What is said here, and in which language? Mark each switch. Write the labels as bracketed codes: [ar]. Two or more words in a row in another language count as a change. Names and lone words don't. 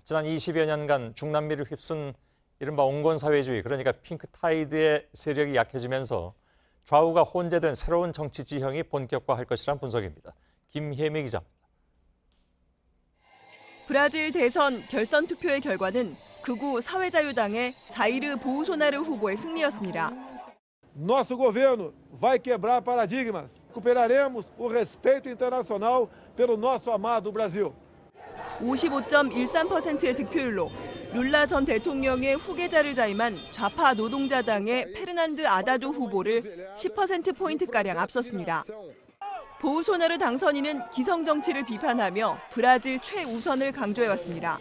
[ko] 지난 20여 년간 중남미를 휩쓴 이른바 온건사회주의, 그러니까 핑크타이드의 세력이 약해지면서 좌우가 혼재된 새로운 정치 지형이 본격화할 것이란 분석입니다. 김혜미 기자입니다. 브라질 대선 결선 투표의 결과는 극우 사회자유당의 자이르 보우소나루 후보의 승리였습니다. [pt] Nosso governo vai quebrar paradigmas. Recuperaremos o respeito internacional pelo nosso amado Brasil. [ko] 55.13%의 득표율로 룰라 전 대통령의 후계자를 자임한 좌파 노동자당의 페르난드 아다두 후보를 10%포인트가량 앞섰습니다. 보우소나루 당선인은 기성 정치를 비판하며 브라질 최우선을 강조해왔습니다.